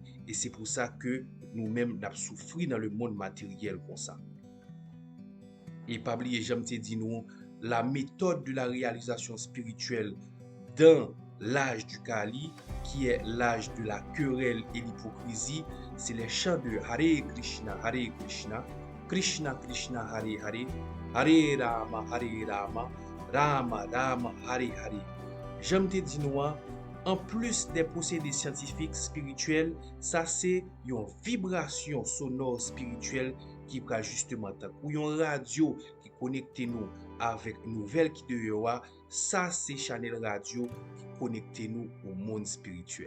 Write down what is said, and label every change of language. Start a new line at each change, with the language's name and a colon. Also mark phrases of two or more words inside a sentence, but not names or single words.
French: Et c'est pour ça que nous-mêmes, nous avons souffert dans le monde matériel comme ça. Et pas oublier, j'aime te dire nous, la méthode de la réalisation spirituelle dans l'âge du Kali, qui est l'âge de la querelle et l'hypocrisie, c'est les chants de Hare Krishna, Krishna Krishna, Hare Hare, Hare Rama, Rama Rama, Hare Hare. J'aime te dire nous, en plus des procédés scientifiques spirituels, ça c'est une vibration sonore spirituelle qui prend justement ou une radio qui connecte nous avec nouvelles qui dehors, ça c'est channel radio qui connecte nous au monde spirituel.